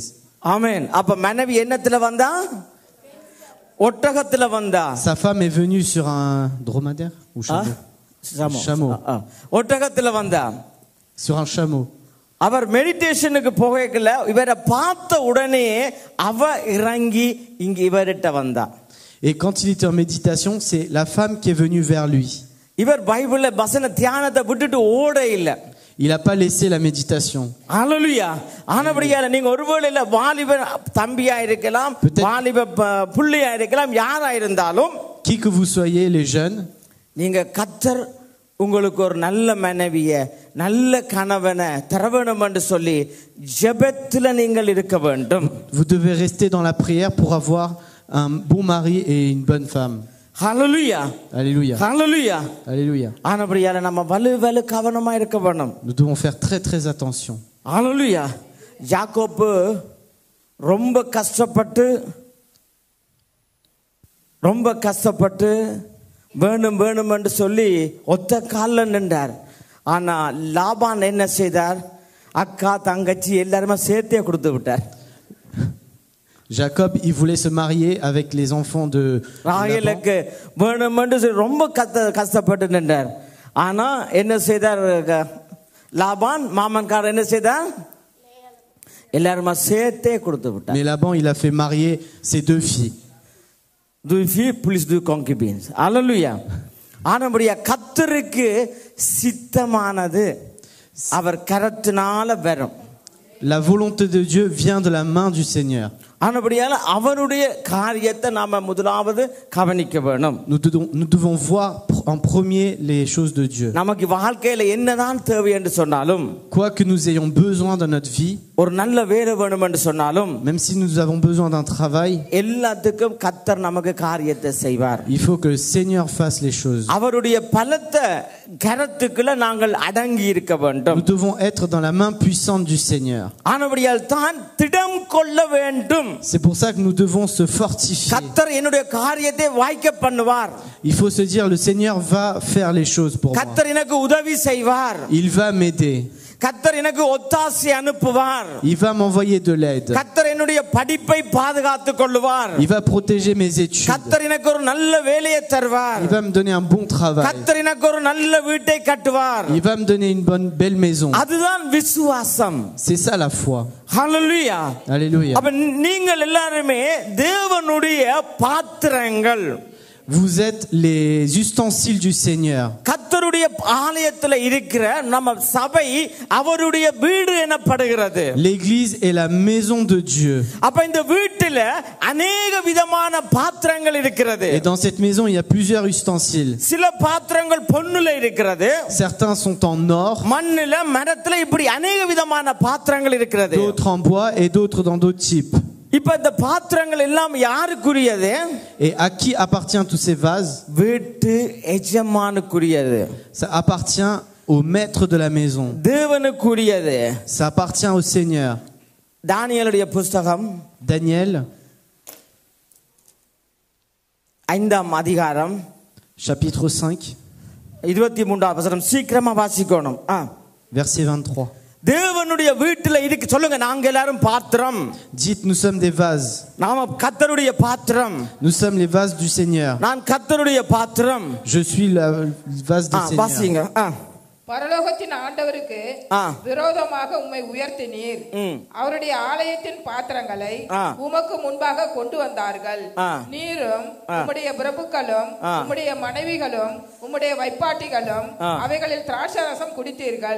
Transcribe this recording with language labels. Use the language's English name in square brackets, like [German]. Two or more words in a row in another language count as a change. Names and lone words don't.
[Tamil] ஆமென். அப்ப மனைவி என்னத்துல வந்தா? ஒட்டகத்துல வந்தா. [French] Sa femme est venue sur un dromadaire ou chameau. [Tamil] ஒட்டகத்துல வந்தா. [French] Sur un chameau. [Tamil] அவர் மெடிடேஷனுக்கு போகல, இவரை பார்த்த உடனே அவ இறங்கி இங்க இவர்கிட்ட வந்தா. [French] Et quand il était en méditation, c'est la femme qui est venue vers lui. [Tamil] இவர் பைபிள்ல வசன தியானத்தை விட்டுட்டு ஓட இல்ல. [French] Il n'a pas laissé la méditation. [Tamil] ஹalleluya. ஆனபடியால நீங்க ஒருவேளை வாலிப தம்பியா இருக்கலாம், வாலிப புள்ளையா இருக்கலாம், யாரா இருந்தாலும், [French] qui que vous soyez, les jeunes, [Tamil] நீங்க கர்த்தர் உங்களுக்கு ஒரு நல்ல மனைவிய நல்ல கணவனை தர வேண்டும் என்று சொல்லி ஜெபத்துல நீங்கள் இருக்க வேண்டும். [French] Vous devez rester dans la prière pour avoir un bon mari et une bonne femme. [Tamil] Hallelujah. [French] Alléluia. [Tamil] Hallelujah. [French] Alléluia. [Tamil] ஆனபடியால நம்ம வலு கவனமா இருக்க வேண்டும். [French] Nous devons faire très très attention. [Tamil] Hallelujah. யாக்கோபு ரொம்ப கஷ்டப்பட்டு வேணும் என்று சொல்லி ஒத்த காலில் நின்றார். ஆனா லாபான் என்ன செய்தார்? அக்கா தங்கச்சி எல்லாருமே சேர்த்தே கொடுத்து விட்டார். [French] Jacob, il voulait se marier avec les enfants de [Tamil] ராகேலுக்கு வேணும் என்று ரொம்ப கஷ்டப்பட்டு நின்றார். ஆனா என்ன செய்தார் லாபான்? மாமன்காரர் என்ன செய்தார்? எல்லாருமே சேர்த்தே கொடுத்து விட்டார். [French] Mais Laban, il a fait marier ses deux filles. 2 filles plus 2 concubines. Alléluia. [Tamil] ஆனபடியா கர்த்தருக்கு சித்தமானது அவர் கரத்தினால வரும். [French] La volonté de Dieu vient de la main du Seigneur. [Tamil] ஆனபடியால அவருடைய காரியத்தை நாம முதலாவது கவனிக்க வேணும். [French] Nous devons voir en premier les choses de Dieu. [Tamil] நமக்கு வாழ்க்கையில என்னதான் தேவை என்று சொன்னாலும், [French] quoi que nous ayons besoin dans notre vie, [Tamil] ஒரு நல்ல வேலை வேணும் என்று சொன்னாலும், [French] même si nous avons besoin d'un travail, [Tamil] எல்லாத்துக்கும் கர்த்தர் நமக்கு காரியத்தை செய்வார். [French] il faut que le Seigneur fasse les choses. [Tamil] அவருடைய பலத்த கரத்துக்குள்ள நாங்கள் அடங்கி இருக்க வேண்டும். [French] Nous devons être dans la main puissante du Seigneur. [Tamil] ஆனபடியால் தான் திடம் கொள்ள வேண்டும். [French] C'est pour ça que nous devons se fortifier. [Tamil] கர்த்தர் என்னுடைய காரியத்தை வாய்க்க பண்ணுவார். [French] Il faut se dire, le Seigneur va faire les choses pour moi. [Tamil] கர்த்தர் எனக்கு உதவி செய்வார். [French] Il va m'aider. [Tamil] கர்த்தர் எனக்கு ஒத்தாசை அனுப்புவார். [French] Il va m'envoyer de l'aide. [Tamil] கர்த்தர் என்னுடைய படிப்பை பாதுகாத்துக் கொள்வார். [French] Il va protéger mes études. [Tamil] கர்த்தர் எனக்கு ஒரு நல்ல வேலையை தருவார். [French] Il va me donner un bon travail. [Tamil] கர்த்தர் எனக்கு ஒரு நல்ல வீட்டை கட்டுவார். [French] Il va me donner une belle maison. [Tamil] அதுதான் விசுவாசம். [French] C'est ça la foi. [Tamil] ஹல்லேலூயா. [French] Alléluia. [Tamil] அப்ப நீங்கள் எல்லாரும் தேவனுடைய பாத்திரங்கள். [French] Vous êtes les ustensiles du Seigneur. [Tamil] கர்த்தருடைய ஆலயத்தில் இருக்கிற நம்ம சபை அவருடைய வீடு எனப்படுகிறது. [French] L'église est la maison de Dieu. [Tamil] அப்ப இந்த வீட்டில अनेक விதமான பாத்திரங்கள் இருக்கிறது. [French] Et dans cette maison, il y a plusieurs ustensiles. [Tamil] சில பாத்திரங்கள் பொன்னுல இருக்கிறது. [French] Certains sont en or. [Tamil] மண்ணில மரத்துல இப்படி अनेक விதமான பாத்திரங்கள் இருக்கிறது. [French] D'autres en bois et d'autres dans d'autres types. [Tamil] இப்ப இந்த பாத்திரங்கள் எல்லாம் யாருக்குரியது? [French] Et à qui appartient tous ces vases? [Tamil] வீட்டு எஜமானுக்குரியது. [French] Ça appartient au maître de la maison. [Tamil] தேவனுக்குரியது. [French] Ça appartient au Seigneur. [Tamil] தானியேலுடைய புத்தகம் [French] Daniel, [Tamil] 5ஆம் அதிகாரம் [French] chapitre 5, [Tamil] 23ஆம் வசனம் சீக்கிரமா வாசிக்கணும். [French] verset 23. [Tamil] தேவனுடைய வீட்டில இருக்கு. சொல்லுங்க, நாங்க எல்லாரும் பாத்திரம். [French] Dites, nous sommes des vases. [Tamil] நாம கர்த்தருடைய பாத்திரம். [French] Nous sommes les vases du Seigneur. [Tamil] நான் கர்த்தருடைய பாத்திரம். [French] Je suis le vase du Seigneur. [Tamil] வாசிங்க. பரலோகத்தின் ஆண்டவருக்கு விரோதமாக உம்மை உயர்த்தினீர். அவருடைய ஆலயத்தின் பாத்திரங்களை உமக்கு முன்பாக கொண்டு வந்தார்கள். நீரும் உம்முடைய பிரபுக்களும் உம்முடைய மனைவிகளும் உம்முடைய வைப்பாட்டிகளும் அவைகளில் திராட்சரசம் குடித்தீர்கள்.